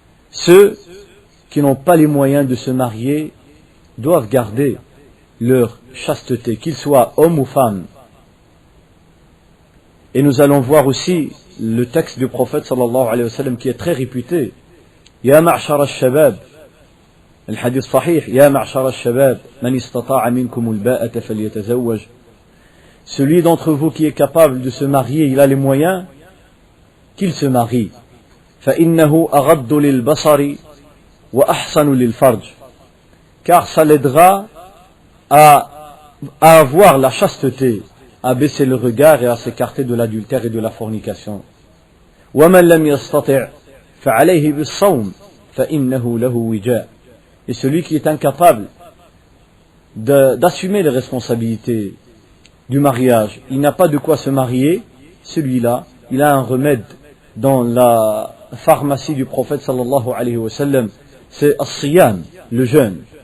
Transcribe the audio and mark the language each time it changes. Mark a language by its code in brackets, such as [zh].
[fr] Ceux qui n'ont pas les moyens de se marier doivent garder leur chasteté, qu'ils soient hommes ou femmes. Et nous allons voir aussi le texte du prophète sallallahu alayhi wa sallam qui est très réputé [ar] يا معشر الشباب الحديث صحيح يا معشر الشباب من استطاع منكم الباءة فليتزوج. [fr] Celui d'entre vous qui est capable de se marier, il a les moyens, qu'il se marie. [ar] فإنه أغض للبصر وأحسن للفرج. [fr] Car ça l'aidera à avoir la chasteté, à baisser le regard et à s'écarter de l'adultère et de la fornication. [ar] ومن لم يستطع فعليه بالصوم فإنه له وجاء. [fr] Et celui qui est incapable d'assumer les responsabilités du mariage, il n'a pas de quoi se marier, celui-là, il a un remède dans la pharmacie du prophète sallallahu alayhi wa sallam, c'est as-siyam, le jeûne.